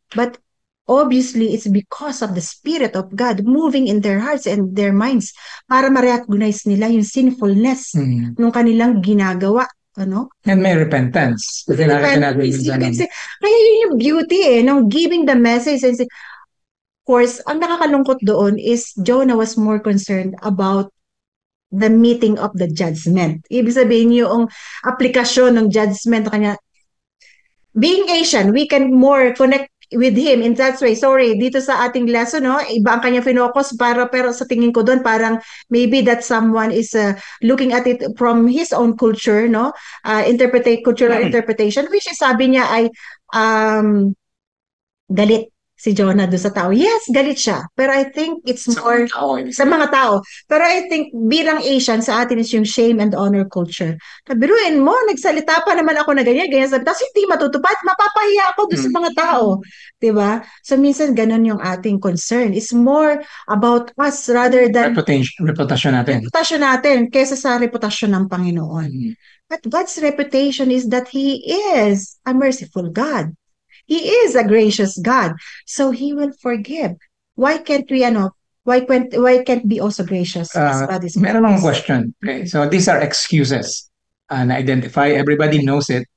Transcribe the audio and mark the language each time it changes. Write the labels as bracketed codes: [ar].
[en] But obviously, it's because of the Spirit of God moving in their hearts and their minds [tl] para ma-recognize nila yung sinfulness nung kanilang ginagawa. Ano? And may repentance. Kasi nakita natin [en] You [tl] minsan, [en] can say, [tl] kaya yun yung [en] beauty nung giving the message. And say, of course, [tl] ang nakakalungkot doon [en] is Jonah was more concerned about the meeting of the judgment. [tl] Ibig sabihin yung aplikasyon ng judgment kanya. [en] Being Asian, we can more connect with him in that way. [tl] Sorry, dito sa ating lesson, no, iba ang kanya finocus pero sa tingin ko doon parang [en] maybe that someone is looking at it from his own culture, no, cultural interpretation, which is [tl] sabi niya ay galit si Jonah doon sa tao. Yes, galit siya. Pero [en] I think it's more [tl] sa mga tao. Pero I think bilang Asian, sa atin is yung [en] shame and honor culture. [tl] Biruin mo, nagsalita pa naman ako na ganyan, sabi, tapos hindi matutupad, mapapahiya ako doon sa mga tao. Diba? [en] So [tl] minsan ganun yung ating [en] concern. It's more about us rather than [tl] reputasyon natin. Reputasyon natin kaysa sa reputasyon ng Panginoon. [en] But God's reputation is that He is a merciful God. He is a gracious God. So He will forgive. Why can't we, why can't be also gracious as God is gracious? [tl] Meron akong question. Okay. [en] So these are excuses na identify. Everybody knows it.